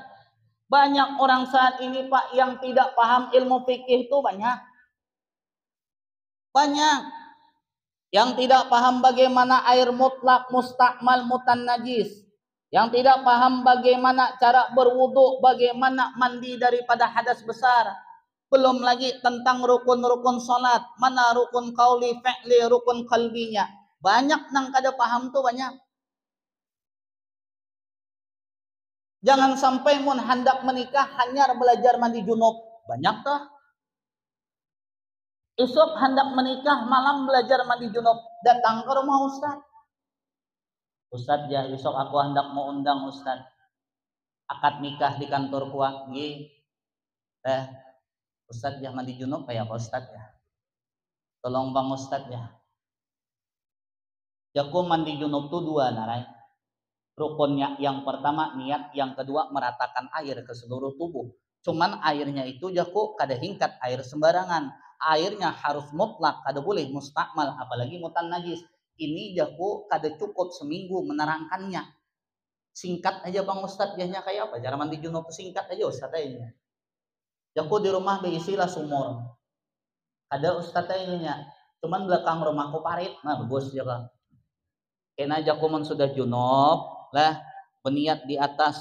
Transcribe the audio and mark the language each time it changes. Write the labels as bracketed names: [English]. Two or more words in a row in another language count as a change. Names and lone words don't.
[Indonesian] Banyak orang saat ini Pak yang tidak paham ilmu fikih itu banyak. Banyak yang tidak paham bagaimana air mutlak, mustakmal, mutannajis. Yang tidak paham bagaimana cara berwudu, bagaimana mandi daripada hadas besar. Belum lagi tentang rukun-rukun salat, mana rukun qauli, fi'li, rukun qalbinya. [Banjar] Banyak nang kada paham tuh banyak. Jangan sampai mun hendak menikah hanya belajar mandi junub. Banyak tuh. Esok hendak menikah, malam belajar mandi junub, datang ke rumah Ustaz. Ustaz ya, esok aku hendak mau undang Ustaz. Akad nikah di kantor kuah, nggih. Ustaz ya mandi junub kayak Ustaz ya. Tolong Bang Ustaz ya. Jaku mandi junub tuh dua narai. [Indonesian] Rukunnya yang pertama niat, yang kedua meratakan air ke seluruh tubuh. [Banjar] Cuman airnya itu jaku kada hingkat air sembarangan. Airnya harus mutlak, kada boleh mustakmal, apalagi mutan najis. Ini jaku kada cukup seminggu menerangkannya. Singkat aja Bang Ustaz, jahnya kayak apa? Cara mandi junub singkat aja Ustaz aja. Jaku di rumah beisilah sumur. Ada Ustaz aja. Cuman belakang rumahku parit, nah bagus jaga. Kena jaku man sudah junub lah, berniat di atas.